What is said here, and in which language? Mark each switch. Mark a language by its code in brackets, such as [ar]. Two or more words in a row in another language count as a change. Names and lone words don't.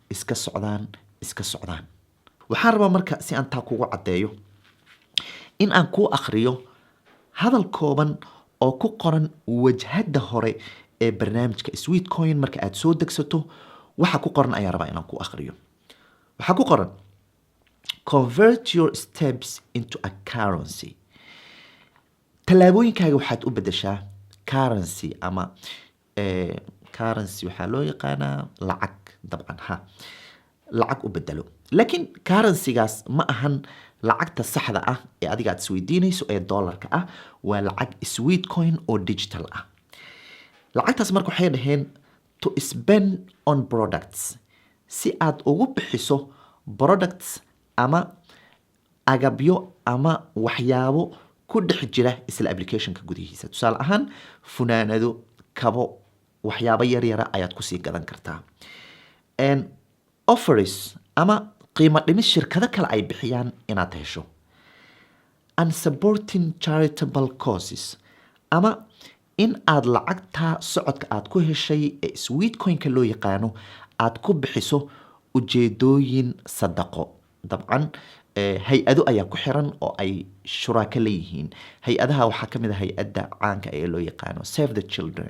[so] waxaan rabaa marka si aan taa kugu caddeeyo in aan kuu akhriyo hadal kooban oo ku qoran wajhadda hore ee barnaamijka sweet coin. marka aad soo degsato waxa ku qoran ayaa rabaa inaan kuu akhriyo. waxaa ku qoran [en] convert your steps into a currency. [so] tallaabooyinkaaga waxaad u bedeshaa currency ama currency waxaa loo yaqaanaa lacag. dabcan lacag u bedelo, laakiin currencygaas ma ahan lacagta saxda ah ee adiga aad isweydiinayso ee dollarka ah. waa lacag sweet coin oo digital ah. lacagtaas marka waxay dhaheen [en] to spend on products, [so] si aad ugu bixiso products ama agabyo ama waxyaabo ku dhex jira isla applicationka gudihiisa. tusaale ahaan funaanado, kabo, waxyaabo yaryara ayaad kusii gadan kartaa. offers ama qiimo dhimis shirkado kale ay bixiyaan inaad hesho. [en] and supporting charitable causes, [so] ama in aad lacagta socodka aad ku heshay ee sweet coinka loo yaqaano aad ku bixiso ujeedooyin sadaqo. dabcan hay-ado ayaa ku xiran oo ay shuraaka leeyihiin. hay-adaha waxaa ka mid a hay-adda caanka ee loo yaqaano Save the Children.